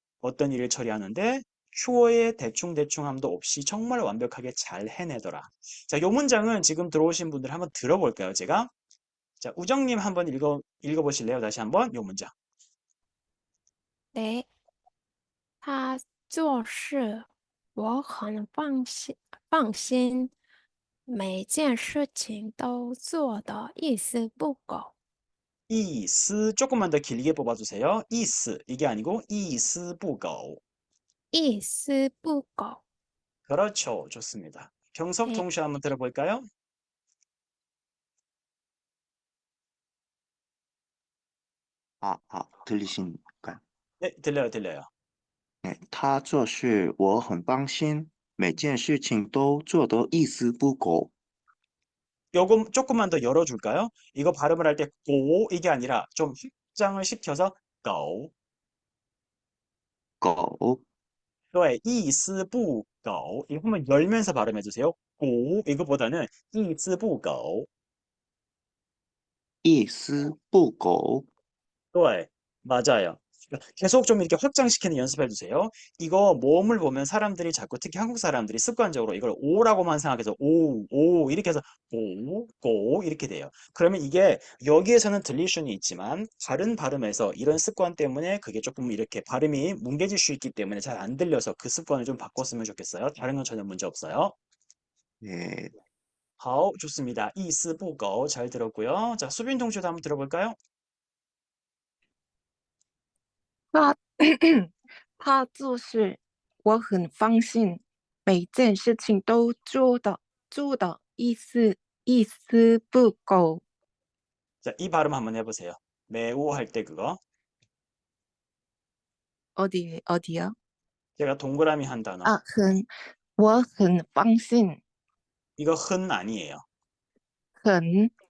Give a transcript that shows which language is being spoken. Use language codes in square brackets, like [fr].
[ko] 어떤 일을 처리하는데 휴어의 대충대충함도 없이 정말 완벽하게 잘 해내더라. 자, 요 문장은 지금 들어오신 분들 한번 들어볼까요, 제가? 자, 우정님 한번 읽어보실래요? 다시 한번 요 문장. [zh] 네, 他做事我很放心，每件事情都做得一丝不苟。 [ko] 이스 조금만 더 길게 뽑아주세요. 이스 이게 아니고 이스不苟. [zh] 一丝不苟。 [ko] 그렇죠. 좋습니다. 병석 네, 동시 한번 들어볼까요? 들리신가요? 네, 들려요, 들려요. [zh] 네, 他做事我很放心，每件事情都做得一丝不苟。 [ko] 요거 조금만 더 열어줄까요? 이거 발음을 할 때 고 이게 아니라 좀 확장을 시켜서 고. [zh] 苟 [ko] 네, 이스不苟. 이거 한번 열면서 발음해주세요. 고 이거보다는 이스不苟. [zh] 一丝不苟。 [ko] 네, 맞아요. 계속 좀 이렇게 확장시키는 연습해 주세요. 이거 모음을 보면 사람들이 자꾸 특히 한국 사람들이 습관적으로 이걸 오라고만 생각해서 오 이렇게 해서 고 이렇게 돼요. 그러면 이게 여기에서는 들릴 수는 있지만 다른 발음에서 이런 습관 때문에 그게 조금 이렇게 발음이 뭉개질 수 있기 때문에 잘 안 들려서 그 습관을 좀 바꿨으면 좋겠어요. 다른 건 전혀 문제 없어요. 네, 好, 좋습니다. 이스不苟 잘 들었고요. 자, 수빈 동시도 한번 들어볼까요? [zh] 他他做事我很放心，每件事情都做的一丝不苟。 [ko] 자, 이 발음 한번 해보세요. 매우 할 때 그거. 어디요? 제가 동그라미 한 단어. [zh] 我很放心， [ko] 이거 흔 아니에요. [zh] 很